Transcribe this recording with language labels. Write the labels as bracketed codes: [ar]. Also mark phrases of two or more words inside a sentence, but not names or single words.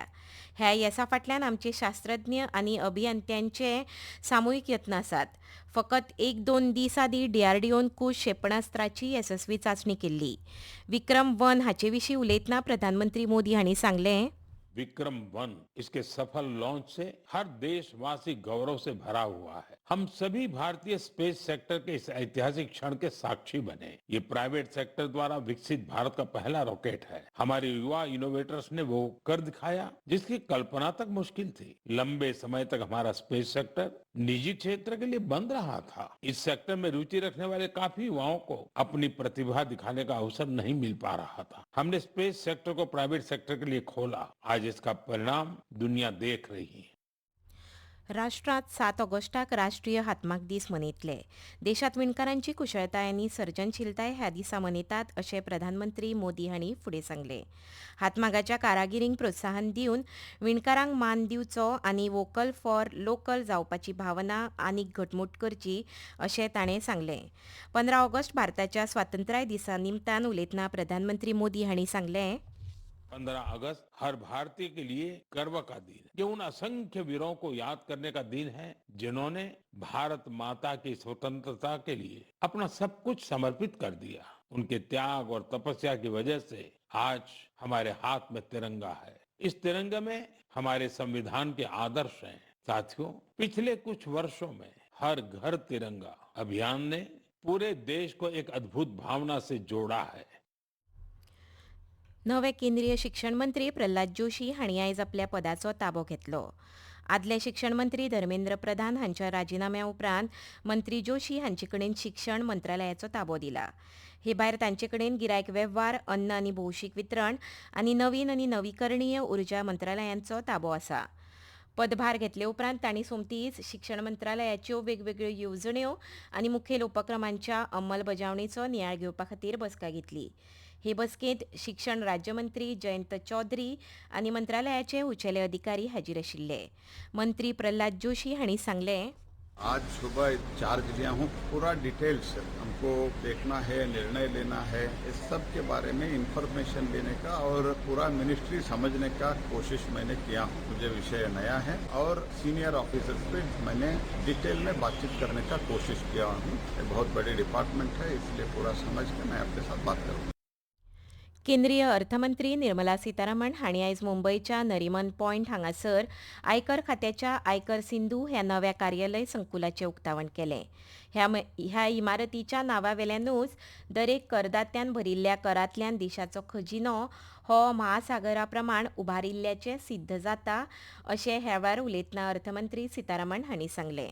[kok] ह्या येसा फाटल्यान आमचे शास्त्रज्ञ आनी अभियंत्यांचे सामुहीक यत्न आसात. फकत 1-2 दीस आदीं डीआरडीओन कुश क्षेपणास्त्राची येसस्वी चांचणी केल्ली. विक्रम-1 हाचे विशीं उलयतना प्रधानमंत्री मोदी हांणी सांगलें, [hi] विक्रम-1 इसके सफल लॉन्च से हर देशवासी गौरव से भरा हुआ है। हम सभी भारतीय [en] space sector [hi] के इस ऐतिहासिक क्षण के साक्षी बने। ये [en] private sector [hi] द्वारा विकसित भारत का पहला रॉकेट है। हमारे युवा इनोवेटर्स ने वो कर दिखाया जिसकी कल्पना तक मुश्किल थी। लंबे समय तक हमारा [en] space sector [hi] निजी क्षेत्र के लिए बंद रहा था। इस सेक्टर में रुचि रखने वाले काफी युवाओं को अपनी प्रतिभा दिखाने का अवसर नहीं मिल पा रहा था। हमने [en] space sector [hi] को [en] private sector [hi] के लिए खोला। आज इसका परिणाम दुनिया देख रही है। [kok] राष्ट्रांत 7 ऑगस्टाक राष्ट्रीय हातमाग दीस मनयतले. देशांत विणकारांची कुशळटाय आनी सर्जनशीलताय ह्या दिसा मनयतात अशें प्रधानमंत्री मोदी हांणी फुडें सांगलें. हातमागाच्या कारागिरींक प्रोत्साहन दिवन विणकारांक मान दिवचो आनी [en] vocal for local [kok] जावपाची भावना आनीक घटमूट करची अशें ताणें सांगलें. 15 ऑगस्ट भारताच्या स्वातंत्र्य दिसा निमतान उलयतना प्रधानमंत्री मोदी हांणी सांगलें, [hi] 15 अगस्त हर भारतीय के लिए गर्व का दिन है। ये उन असंख्य वीरों को याद करने का दिन है जिन्होंने भारत माता की स्वतंत्रता के लिए अपना सब कुछ समर्पित कर दिया। उनके त्याग और तपस्या की वजह से आज हमारे हाथ में तिरंगा है। इस तिरंगे में हमारे संविधान के आदर्श हैं। साथियों, पिछले कुछ वर्षों में हर घर तिरंगा अभियान ने पूरे देश को एक अद्भुत भावना से जोड़ा है। [kok] नवे केंद्रीय शिक्षण मंत्री प्रल्हाद जोशी हांणी आयज आपल्या पदाचो ताबो घेतलो. आदले शिक्षण मंत्री धर्मेंद्र प्रधान हांच्या राजिनाम्या उपरांत मंत्री जोशी हांचे कडेन शिक्षण मंत्रालयाचो ताबो दिला. हे भायर तांचे कडेन गिरायक वेव्हार, अन्न आनी भौशीक वितरण आनी नवीन आनी नवीकरणीय उर्जा मंत्रालयांचो ताबो आसा. पदभार घेतले उपरांत तांणी सोमतीच शिक्षण मंत्रालयाच्यो वेगवेगळ्यो येवजण्यो आनी मुखेल उपक्रमांच्या अंमलबजावणेचो नियाळ घेवपा खातीर बसका घेतली. हे बसकेंत शिक्षण राज्यमंत्री जयंत चौधरी आनी मंत्रालयाचे उंचेले अधिकारी हाजीर आशिल्ले. मंत्री प्रल्हाद जोशी हांणी सांगलें, [hi] आज सुबह चार्ज लिया हूँ। पूरा डिटेल से हमको देखना है, निर्णय लेना है, इस सब के बारे में इंफॉर्मेशन लेने का और पूरा मिनिस्ट्री समझने का कोशिश मैंने किया हूँ। मुझे विषय नया है और [en] senior officers [hi] पे मैंने डिटेल में बातचीत करने का कोशिश किया हूँ। ये बहुत बड़ी डिपार्टमेंट है, इसलिए पूरा समझ के मैं आपके साथ बात करूँगा। [kok] केंद्रीय अर्थमंत्री निर्मला सीतारामन हांणी आयज मुंबयच्या नरिमन पॉयंट हांगासर आयकर खात्याच्या आयकर सिंधू ह्या नव्या कार्यालय संकुलाचें उक्तावण केलें. ह्या इमारतीच्या नांवावेल्यानूच दरेक करदात्यान भरिल्ल्या करांतल्यान देशाचो खजिनो हो महासागरा प्रमाण उबारिल्ल्याचें सिद्ध जाता अशें ह्या वेळार उलयतना अर्थमंत्री सीतारामन हांणी सांगलें.